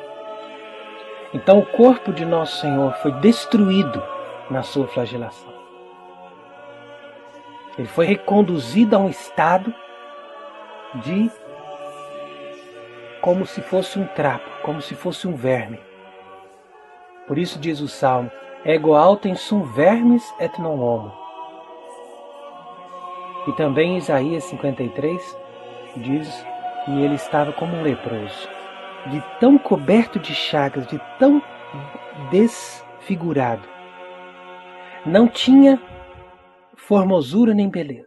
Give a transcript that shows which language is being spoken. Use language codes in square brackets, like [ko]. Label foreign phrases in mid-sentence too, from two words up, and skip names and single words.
[pt] Então o corpo de nosso Senhor foi destruído na sua flagelação. Ele foi reconduzido a um estado de como se fosse um trapo, como se fosse um verme. Por isso diz o Salmo: [la] ego autem sum vermis et non homo. [pt] E também em Isaías 53 diz que ele estava como um leproso, de tão coberto de chagas, de tão desfigurado. Não tinha formosura nem beleza.